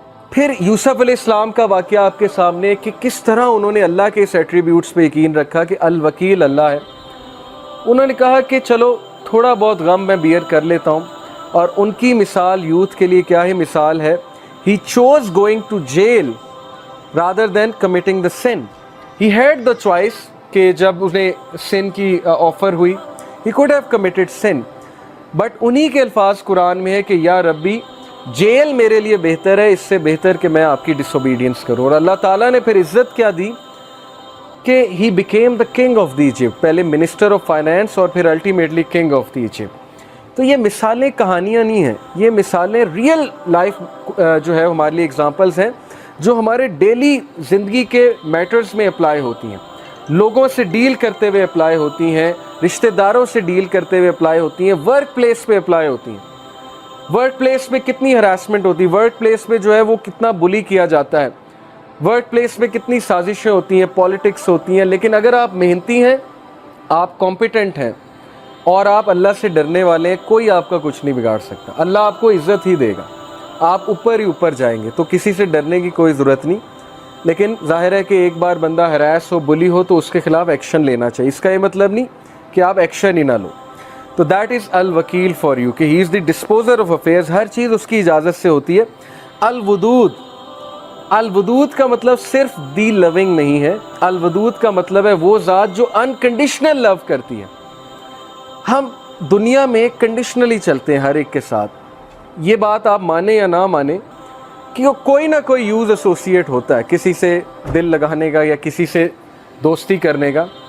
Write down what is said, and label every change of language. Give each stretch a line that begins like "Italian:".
Urdu: پھر یوسف علیہ السلام کا واقعہ آپ کے سامنے کہ کس طرح انہوں نے اللہ کے اس ایٹریبیوٹس پہ یقین رکھا کہ الوکیل اللہ ہے. انہوں نے کہا کہ چلو تھوڑا بہت غم میں بیئر کر لیتا ہوں، اور ان کی مثال یوتھ کے لیے کیا ہی مثال ہے.
English: He chose going to jail rather than committing the sin. He had the choice
Urdu: کہ جب انہیں sin کی آفر ہوئی
English: he could have committed sin, but
Urdu: انہی کے الفاظ قرآن میں ہے کہ یا ربی جیل میرے لیے بہتر ہے اس سے بہتر کہ میں آپ کی ڈس اوبیڈینس کروں. اور اللہ تعالیٰ نے پھر عزت کیا دی کہ
English: he became the king of the Egypt,
Urdu: پہلے minister of finance اور پھر ultimately king of the Egypt. تو یہ مثالیں کہانیاں نہیں ہیں، یہ مثالیں ریئل لائف جو ہے ہمارے لیے اگزامپلز ہیں جو ہمارے ڈیلی زندگی کے میٹرز میں اپلائی ہوتی ہیں، لوگوں سے ڈیل کرتے ہوئے اپلائی ہوتی ہیں، رشتہ داروں سے ڈیل کرتے ہوئے اپلائی ہوتی ہیں، ورک پلیس پہ اپلائی ہوتی ہیں. ورک پلیس پہ کتنی ہراسمنٹ ہوتی ہے، ورک پلیس پہ جو ہے وہ کتنا بلی کیا جاتا ہے، ورک پلیس پہ کتنی سازشیں ہوتی ہیں، پالیٹکس ہوتی ہیں، لیکن اگر آپ محنتی ہیں، آپ کمپیٹنٹ ہیں اور آپ اللہ سے ڈرنے والے ہیں، کوئی آپ کا کچھ نہیں بگاڑ سکتا. اللہ آپ کو عزت ہی دے گا، آپ اوپر ہی اوپر جائیں گے. تو کسی سے ڈرنے کی کوئی ضرورت نہیں، لیکن ظاہر ہے کہ ایک بار بندہ ہراس ہو، بلی ہو تو اس کے خلاف ایکشن لینا چاہیے. اس کا یہ مطلب نہیں کہ آپ ایکشن ہی نہ لو.
English: تو that is الوکیل for you کہ he is the disposer of affairs.
Urdu: ہر چیز اس کی اجازت سے ہوتی ہے. الودود، الودود کا مطلب صرف دی لونگ نہیں ہے، الودود کا مطلب ہے وہ ذات جو انکنڈیشنل لو کرتی ہے. ہم دنیا میں کنڈیشنلی چلتے ہیں ہر ایک کے ساتھ. یہ بات آپ مانیں یا نہ مانیں کہ کوئی نہ کوئی یوز ایسوسیٹ ہوتا ہے کسی سے دل لگانے کا یا کسی سے دوستی کرنے کا.